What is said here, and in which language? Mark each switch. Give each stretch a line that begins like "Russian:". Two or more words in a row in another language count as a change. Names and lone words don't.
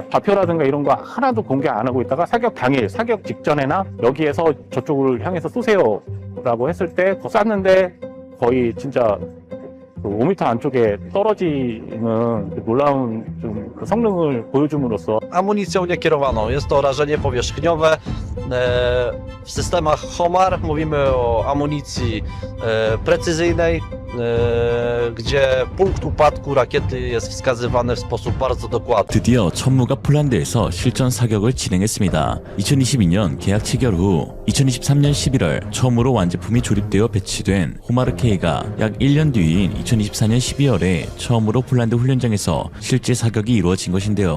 Korean: 좌표라든가 이런 거 하나도 공개 안 하고 있다가 사격 당일, 사격 직전에나 여기에서 저쪽을 향해서 쏘세요 라고 했을 때 쐈는데 거의 진짜 그 5m 안쪽에 떨어지는 그 놀라운 좀 그 성능을 보여줌으로써
Polish: amunicją niekierowaną. Jest to rażenie powierzchniowe. W systemach HOMAR mówimy o amunicji precyzyjnej, gdzie punkt upadku rakiety jest wskazywany w sposób bardzo dokładny.
Korean: 드디어 천무가 폴란드에서 실전 사격을 진행했습니다. 2022년 계약 체결 후 2023년 11월 처음으로 완제품이 조립되어 배치된 호마르K가 약 1년 뒤인 2024년 12월에 처음으로 폴란드 훈련장에서 실제 사격이 이루어진 것인데요.